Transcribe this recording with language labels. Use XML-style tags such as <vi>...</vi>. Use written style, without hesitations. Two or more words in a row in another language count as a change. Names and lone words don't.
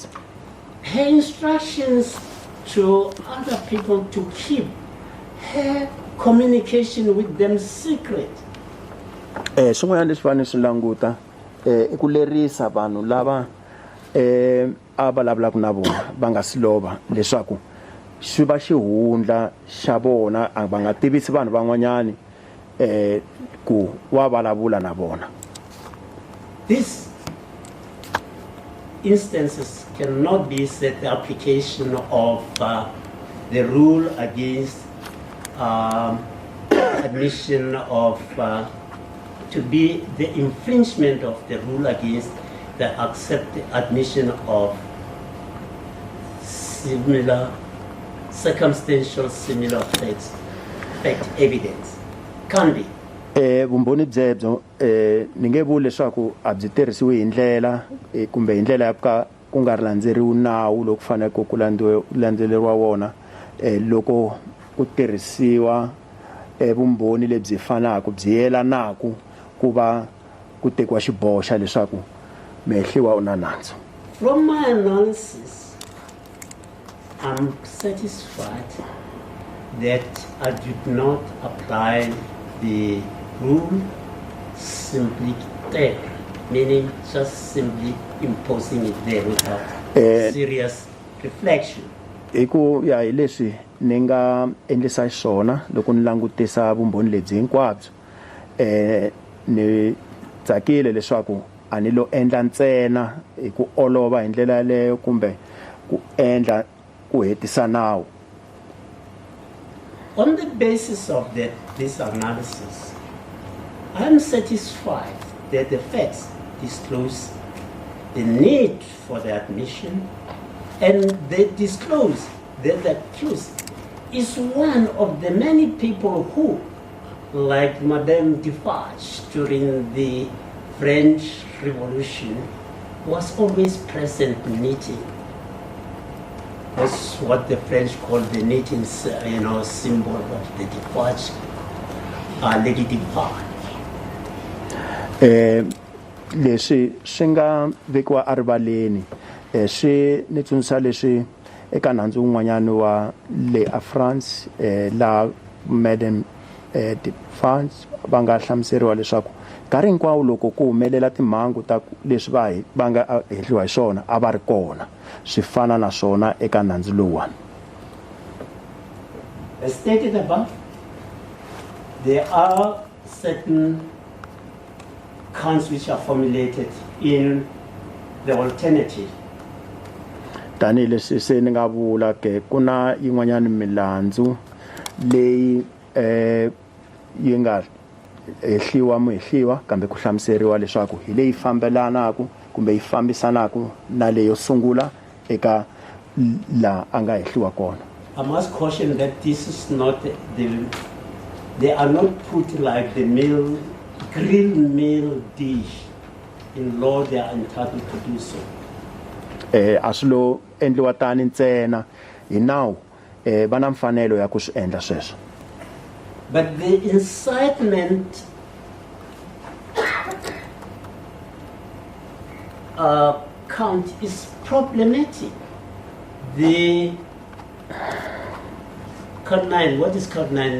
<en>Her instructions to other people to keep her communication with them secret.</en> <ts>Swin'wana leswi fanele swi languta i ku lerisa vanhu lava a vulavulaka na vona va nga si lova leswaku swi va xihundla xa vona va nga tivisi vanhu van'wanyani ku wa vulavula na vona.</ts> <en>These instances cannot be set the application of the rule against admission of to be the infringement of the rule against the accepted admission of similar circumstantial similar fact evidence can be.</en> <ts>Vumbhoni byebyo ni nge vuli leswaku a byi tirhisiwi hi ndlela kumbe hi ndlela ya ka ku nga landzeriwi nawu loko fanele ku landzeleriwa wona loko ku tirhisiwa vumbhoni lebyi fanaka byi yelanaku ku va ku tekiwa xiboho xa leswaku mehliwa u na nandzu.</ts> <en>From my analysis, I'm satisfied that I did not apply the rule simply there, meaning just simply imposing it there without serious reflection.</en> <ts>Iku ya hi leswi ni nga endlisa xona loko ni langutisa vumbhoni lebyi hinkwabyo ni tsakile leswaku a ni lo endla ntsena hi ku olova hi ndlela leyo kumbe ku endla ku hetisa nawu.</ts> <en>On the basis of this analysis, I am satisfied that the facts disclose the need for the admission, and they disclose that the accused is one of the many people who, like Madame Defarge during the French Revolution, was always present knitting. That's what the French call the knitting, symbol of the Defarge, Lady Defarge.</en> <ts>Leswi swi nga vekiwa arivaleni swi ni tsundzuxa leswi eka nandzu wun'wanyana wa le France la Madame Defarge va nga hlamuseriwa leswaku nkarhi hinkwawo loko ku humelela timhangu ta leswi va nga hehliwa hi swona a va ri kona swi fana na swona eka nandzu lowuwani.</ts> <en>As stated above, there are certain counts which are formulated in the alternative.</en> <ts>Tani leswi se ni nga vula ke ku na yin'wanyana milandzu leyi yi nga ehliwa kambe ku hlamuseriwa leswaku hi leyi fambelanaku kumbe yi fambisanaku na leyo sungula eka la anga ehliwa kona.</ts> <en>I must caution that this is not they are not put like the grilled meal dish. In law, they are entitled to do so.</en> <ts>Aslo endliwa tani ntsena hi nawu va na mfanelo ya ku swi endla sweswo.</ts> <en>But the incitement count is problematic. The count 9, what is count 9?</en>